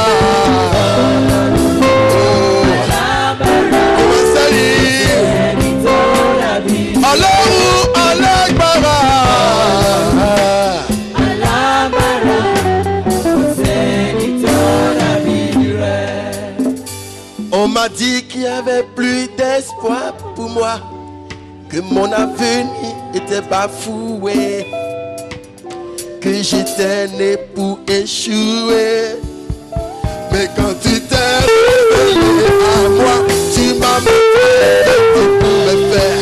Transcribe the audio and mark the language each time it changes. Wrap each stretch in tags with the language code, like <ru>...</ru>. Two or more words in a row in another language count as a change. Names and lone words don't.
<yo>Ọlọ́run alágbára. Alágbára kò sẹ́ni tó dàbí rẹ̀.</yo> <fr>On m'a dit qu'il n'y avait plus d'espoir pour moi, que mon avenir était bafoué, que j'étais né pour échouer. Mais quand tu t'es révélé à moi, tu m'as montré ce que tu pouvais faire.</fr>